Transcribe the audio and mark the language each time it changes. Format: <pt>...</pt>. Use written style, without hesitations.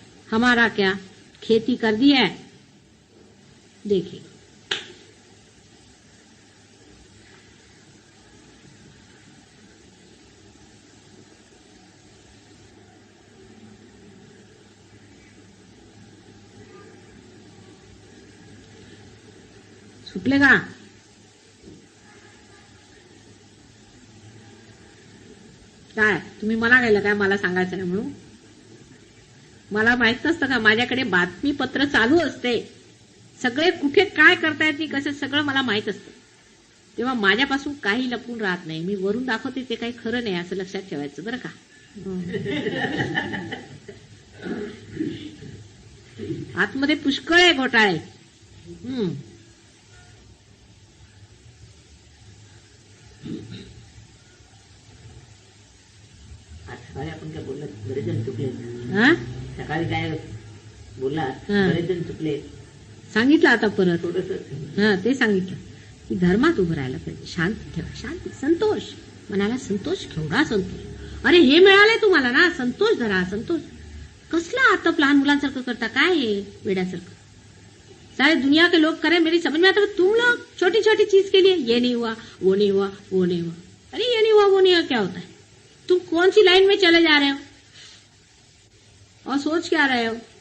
<hi>हमारा क्या खेती कर दी है, देखिए सुटले का।</hi> <mr>काय तुम्ही मला गेलं काय, मला सांगायचं नाही म्हणून? मला माहित नसतं का, माझ्याकडे बातमीपत्र चालू असते, सगळे कुठे काय करतायत कसं सगळं मला माहित असतं। तेव्हा माझ्यापासून काही लपून राहत नाही. मी वरून दाखवते ते काही खरं नाही असं लक्षात ठेवायचं बरं का. आतमध्ये पुष्कळ आहे घोटाळे. सकाळी आपण काय बोलला, बरेच जण चुकले. हा सकाळी काय बोलला, हा. बरेच जण चुकले. सांगितलं आता परत. थोडस हा ते सांगितलं की धर्मात उभं राहायला पाहिजे. शांती ठेवा, शांती, संतोष, मनाला संतोष, केवढा संतोष. अरे हे मिळालंय तुम्हाला ना, संतोष धरा, संतोष. कसला आतप लहान मुलांसारखं करता, काय हे वेड्यासारखं.</mr> <hi>सारे दुनिया के लोग करें, मेरी समझ में आता है, तुम लोग छोटी छोटी चीज के लिए ये नहीं हुआ, वो नहीं हुआ, वो नहीं हुआ. अरे ये नहीं हुआ, वो नहीं हुआ क्या होता है. तुम कौन सी लाइन में चले जा रहे हो और सोच क्या रहे हो.</hi>